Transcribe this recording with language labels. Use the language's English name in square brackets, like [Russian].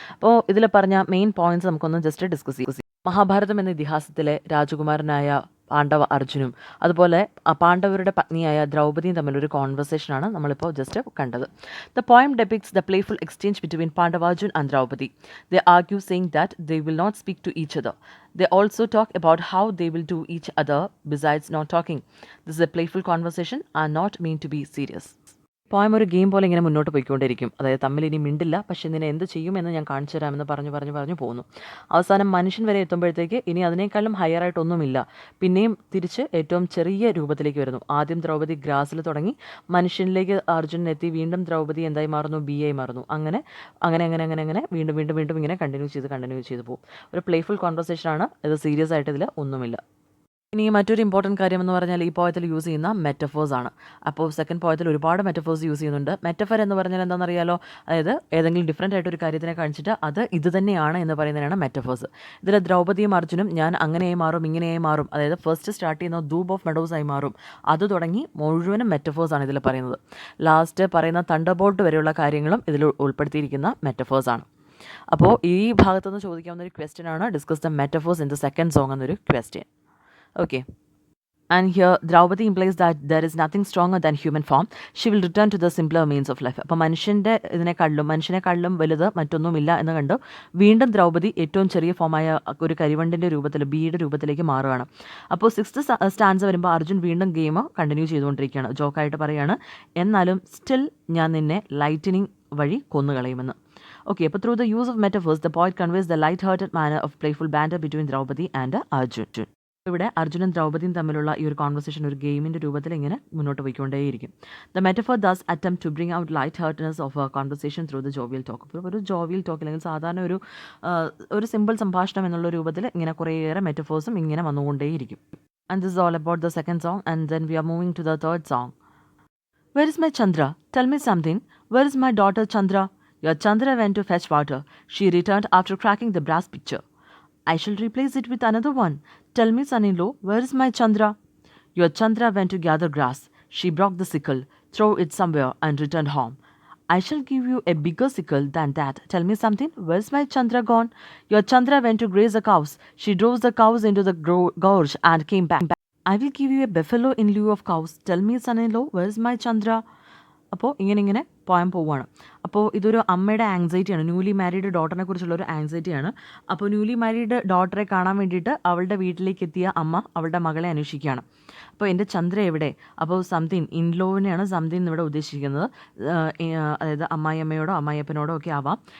[Malayalam] അപ്പോൾ ഇതിൽ പറഞ്ഞ മെയിൻ പോയിന്റ്സ് നമുക്കൊന്ന് ജസ്റ്റ് ഡിസ്കസ് ചെയ്യാം. മഹാഭാരതം എന്ന ഇതിഹാസത്തിലെ രാജകുമാരനായ പാണ്ഡവ അർജുനും അതുപോലെ പാണ്ഡവരുടെ പത്നിയായ ദ്രൗപദിയും തമ്മിലൊരു കോൺവെർസേഷനാണ് നമ്മളിപ്പോൾ ജസ്റ്റ് കണ്ടത്. [English] The poem depicts the playful exchange between Pandavarjun and Draupadi. They argue saying that they will not speak to each other. They also talk about how they will do each other besides not talking. This is a playful conversation and not meant to be serious. [Malayalam] Poem ഒരു game പോലെ ഇങ്ങനെ മുന്നോട്ട് പോയിക്കൊണ്ടിരിക്കും. അതായത് തമ്മിൽ ഇനി മിണ്ടില്ല, പക്ഷേ ഇതിനെ എന്ത് ചെയ്യുമെന്ന് ഞാൻ കാണിച്ചു തരാമെന്ന് പറഞ്ഞു പോകുന്നു. അവസാനം മനുഷ്യൻ വരെ എത്തുമ്പോഴത്തേക്ക് ഇനി അതിനേക്കാളും ഹയറായിട്ടൊന്നുമില്ല. പിന്നെയും തിരിച്ച് ഏറ്റവും ചെറിയ രൂപത്തിലേക്ക് വരുന്നു. ആദ്യം ദ്രൗപദി ഗ്രാസിൽ തുടങ്ങി മനുഷ്യനിലേക്ക് അർജുനൻ എത്തി, വീണ്ടും ദ്രൗപദി എന്തായി മാറുന്നു, ബി ആയി മാറുന്നു. അങ്ങനെ വീണ്ടും ഇങ്ങനെ കണ്ടിന്യൂ ചെയ്ത് പോകും. ഒരു പ്ലേഫുൾ കോൺവെർസേഷൻ ആണ് ഇത്. സീരിയസ് ആയിട്ട് ഇതിൽ ഒന്നുമില്ല. ഇനി മറ്റൊരു ഇമ്പോർട്ടൻറ്റ് കാര്യം എന്ന് പറഞ്ഞാൽ ഈ പോയത്തിൽ യൂസ് ചെയ്യുന്ന മെറ്റഫേഴ്സ് ആണ്. അപ്പോൾ സെക്കൻഡ് പോയത്തിൽ ഒരുപാട് മെറ്റഫേഴ്സ് യൂസ് ചെയ്യുന്നുണ്ട്. മെറ്റഫർ എന്ന് പറഞ്ഞാൽ എന്താണെന്നറിയാലോ, അതായത് ഏതെങ്കിലും ഡിഫറൻ്റ് ആയിട്ട് ഒരു കാര്യത്തിനെ കാണിച്ചിട്ട് അത് ഇത് തന്നെയാണ് എന്ന് പറയുന്നതിനാണ് മെറ്റഫേഴ്സ്. ഇതിൽ ദ്രൗപദിയും അർജുനും ഞാൻ അങ്ങനെയായി മാറും ഇങ്ങനെയായി മാറും, അതായത് ഫസ്റ്റ് സ്റ്റാർട്ട് ചെയ്യുന്ന ധൂപ് ഓഫ് മെഡോസ് ആയി മാറും, അത് തുടങ്ങി മുഴുവനും മെറ്റഫേഴ്സ് ആണ് ഇതിൽ പറയുന്നത്. ലാസ്റ്റ് പറയുന്ന തണ്ടർബോൾട്ട് വരെയുള്ള കാര്യങ്ങളും ഇതിൽ ഉൾപ്പെടുത്തിയിരിക്കുന്ന മെറ്റഫേഴ്സ് ആണ്. അപ്പോൾ ഈ ഭാഗത്തുനിന്ന് ചോദിക്കാവുന്ന ഒരു ക്വസ്റ്റ്യൻ ആണ് [English] discuss the metaphors in the second song [Malayalam] എന്നൊരു question. [English] Okay. And here Draupadi implies that there is nothing stronger than human form. She will return to the simpler means of life. [Malayalam] അപ്പോൾ മനുഷ്യനെക്കാളിലും വലുത് മറ്റൊന്നുമില്ല എന്ന് കണ്ട് വീണ്ടും ദ്രൗപദി ഏറ്റവും ചെറിയ ഫോമായ ഒരു കരിവണ്ടിൻ്റെ രൂപത്തിൽ ബീയുടെ രൂപത്തിലേക്ക് മാറുകയാണ്. അപ്പോൾ 6th സ്റ്റാൻസ വരുമ്പോൾ അർജുൻ വീണ്ടും ഗെയിം കണ്ടിന്യൂ ചെയ്തുകൊണ്ടിരിക്കുകയാണ്. ജോക്കായിട്ട് പറയുകയാണ്, എന്നാലും സ്റ്റിൽ ഞാൻ നിന്നെ ലൈറ്റനിങ് വഴി കൊന്നുകളയുമെന്ന്. [English] Okay, അപ്പോൾ through the use of metaphors, the poet conveys the light-hearted manner of playful banter between Draupadi and Arjun. [Malayalam] ഇവിടെ അർജുനും ദ്രൗപദിയും തമ്മിലുള്ള ഈ ഒരു കോൺവെർസേഷൻ ഒരു ഗെയിമിൻ്റെ രൂപത്തിൽ ഇങ്ങനെ മുന്നോട്ട് പോയിക്കൊണ്ടേയിരിക്കും. [English] The metaphor thus attempt to bring out light heartness of a conversation through the jovial talk. [Malayalam] ഇപ്പോൾ ഒരു ജോവിയൽ ടോക്ക് അല്ലെങ്കിൽ സാധാരണ ഒരു സിമ്പിൾ സംഭാഷണം എന്നുള്ള രൂപത്തിൽ ഇങ്ങനെ കുറേയേറെ മെറ്റഫേഴ്സും ഇങ്ങനെ വന്നുകൊണ്ടേയിരിക്കും. [English] And this all about the second song and then we are moving to the third song. Where is my Chandra? Tell me something. Where is my daughter Chandra? Your Chandra went to fetch water. She returned after cracking the brass pitcher. I shall replace it with another one. Tell me, son-in-law, where is my Chandra? Your Chandra went to gather grass. She broke the sickle, threw it somewhere, and returned home. I shall give you a bigger sickle than that. Tell me something, where's my Chandra gone? Your Chandra went to graze the cows. She drove the cows into the gorge and came back. I will give you a buffalo in lieu of cows. Tell me, son-in-law, where's my Chandra? [Malayalam] അപ്പോൾ ഇങ്ങനെ poem പോവുകയാണ്. അപ്പോൾ ഇതൊരു അമ്മയുടെ ആങ്സൈറ്റിയാണ്, newly married ഡോട്ടറിനെ കുറിച്ചുള്ള ഒരു ആങ്സൈറ്റിയാണ്. അപ്പോൾ newly married ഡോട്ടറെ കാണാൻ വേണ്ടിയിട്ട് അവളുടെ വീട്ടിലേക്ക് എത്തിയ അമ്മ അവളുടെ മകളെ അന്വേഷിക്കുകയാണ്. അപ്പോൾ എൻ്റെ ചന്ദ്ര എവിടെ? അപ്പോൾ സംതിങ് ഇൻലോവിനെയാണ് സംതിങ് എന്നിവിടെ ഉദ്ദേശിക്കുന്നത്. അതായത് അമ്മായിയമ്മയോടോ അമ്മായിയപ്പനോടോ ഒക്കെ ആവാം.